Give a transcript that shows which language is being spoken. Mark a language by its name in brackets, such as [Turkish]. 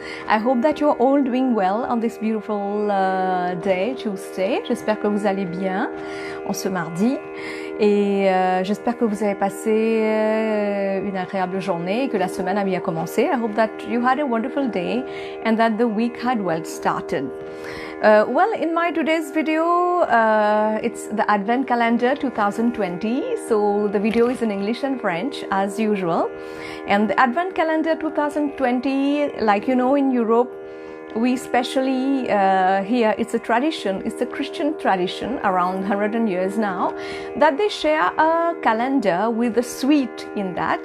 [English] I hope that you're all doing well on this beautiful day, Tuesday. [French] J'espère que vous allez bien en ce mardi. Et j'espère que vous avez passé une agréable journée et que la semaine a bien commencé. [English] I hope that you had a wonderful day and that the week had well started. Well, in my today's video, it's the Advent Calendar 2020. So the video is in English and French as usual. And the Advent Calendar 2020, like you know, in Europe, we especially here, it's a tradition, it's a Christian tradition around 100 years now, that they share a calendar with a sweet in that.